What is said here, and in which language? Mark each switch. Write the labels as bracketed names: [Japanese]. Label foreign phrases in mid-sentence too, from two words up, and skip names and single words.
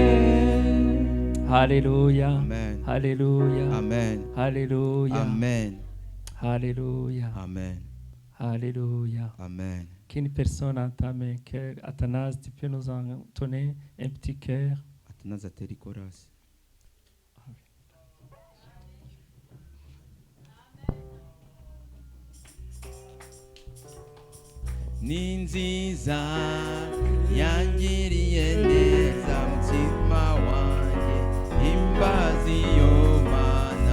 [French] Alléluia. Amen. Alléluia. Amen. Alléluia. Amen. Alléluia. Amen. Alléluia. Amen. Qu'une personne entame un cœur. Athanase, tu peux nous en donner un petit cœur. [Kinyarwanda] Athanase aterikoras. Ninziza yangiriye neza mutima wanjye imbazi yo mana.